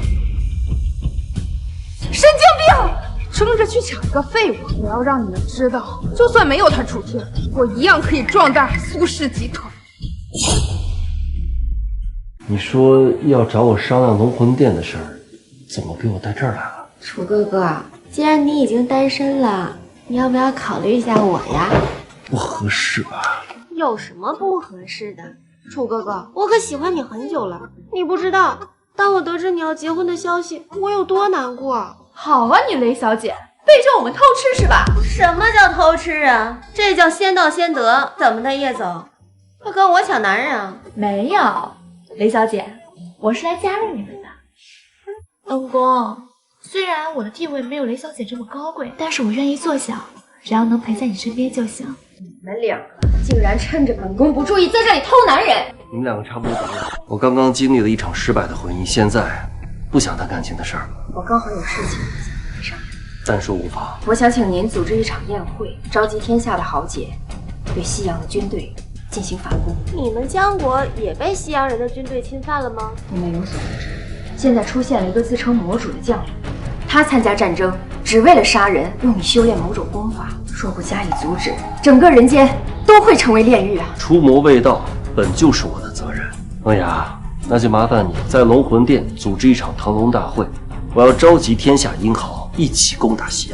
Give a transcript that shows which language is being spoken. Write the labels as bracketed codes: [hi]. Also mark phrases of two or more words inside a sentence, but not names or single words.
[zh] 神經病！爭着去搶一個廢物！我要讓你們知道，就算沒有他楚天，我一樣可以壯大蘇氏集團。你說要找我商量龍魂殿的事兒，怎麼給我帶這兒來了？楚哥哥，既然你已經單身了，你要不要考慮一下我呀？不合適吧？有什麼不合適的？楚哥哥，我可喜歡你很久了，你不知道，當我得知你要結婚的消息，我有多難過。好啊，你雷小姐，背着我們偷吃是吧？什麼叫偷吃啊？這叫先到先得。怎麼的，葉總，要跟我搶男人啊？沒有，雷小姐，我是來加入你們的。恩公，雖然我的地位沒有雷小姐這麼高貴，但是我願意做小，只要能陪在你身邊就行。你們兩個竟然趁着本宮不注意，在這裡偷男人！你們兩個差不多得了。我剛剛經歷了一場失敗的婚姻，現在不想談感情的事兒了。我剛好有事情沒上。暫說無妨。我想請您組織一場宴會，召集天下的豪傑，對西洋的軍隊進行反攻。你们江国也被西洋人的军队侵犯了吗？你们有所不知，现在出现了一个自称魔主的将领，他参加战争只为了杀人，用以修炼某种功法。若不加以阻止，整个人间都会成为炼狱啊！出谋未到，本就是我的责任。梦雅，那就麻烦你在龙魂殿组织一场腾龙大会，我要召集天下英豪一起攻打西洋。